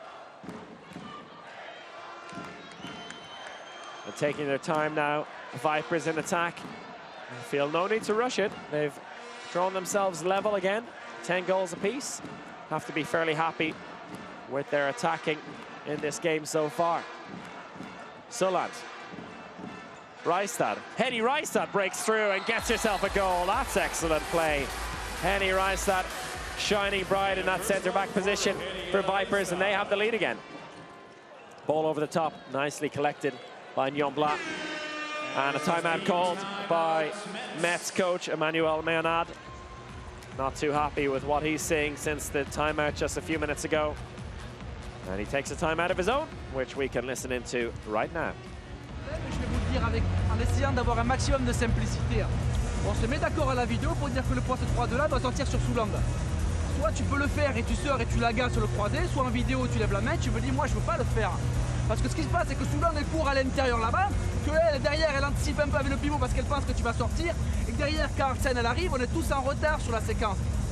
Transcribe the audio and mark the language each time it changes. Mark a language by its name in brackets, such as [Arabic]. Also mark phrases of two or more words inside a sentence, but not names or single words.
[English] And taking their time now, Vipers in attack. I feel no need to rush it. They've drawn themselves level again, 10 goals apiece. Have to be fairly happy with their attacking in this game so far. Souland. Reistad. Henny Reistad breaks through and gets herself a goal. That's excellent play. Henny Reistad shining bright in that centre-back position for Vipers, and they have the lead again. Ball over the top, nicely collected by Jon Bla. And a timeout called by Metz coach Emmanuel Meonad. Not too happy with what he's seeing since the timeout just a few minutes ago. And he takes a timeout of his own, which we can listen into right now. [French] Je vais vous le dire en essayant d'avoir un maximum de simplicité. On se met d'accord à la vidéo pour dire que le poste 3 de là doit sortir sur Souland. Soit tu peux le faire et tu sors et tu la gardes sur le croisé, soit en vidéo tu lèves la main, tu me dis moi je veux pas le faire. Parce que ce qui se passe c'est que Souland elle court à l'intérieur là-bas, que elle derrière elle anticipe un peu avec le pivot parce qu'elle pense que tu vas sortir, et que derrière quand Arsen elle arrive, on est tous en retard sur la séquence.